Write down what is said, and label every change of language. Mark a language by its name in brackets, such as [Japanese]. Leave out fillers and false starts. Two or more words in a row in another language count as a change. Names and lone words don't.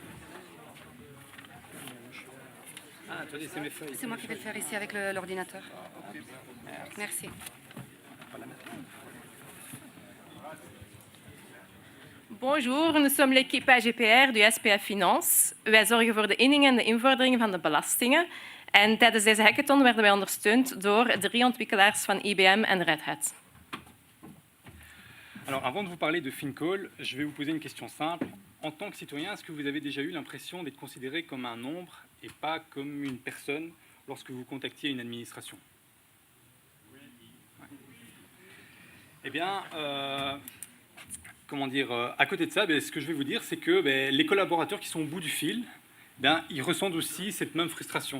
[French] Ah, attendez, c'est mes feuilles. C'est moi qui vais le faire ici avec l'ordinateur. Merci. Bonjour, nous sommes l'équipe AGPR du SPA Finance. [Dutch] Wij zorgen voor de inningen en de invorderingen van de belastingen. En tijdens deze hackathon werden wij ondersteund door 3 ontwikkelaars van IBM en Red Hat. [French] Alors, avant de vous parler de FinCall, je vais vous poser une question simple. En tant que citoyen, est-ce que vous avez déjà eu l'impression d'être considéré comme un nombre et pas comme une personne lorsque vous contactiez une administration? Eh bien, comment dire, à côté de ça, ce que je vais vous dire, c'est que les collaborateurs qui sont au bout du fil, ils ressentent aussi cette même frustration.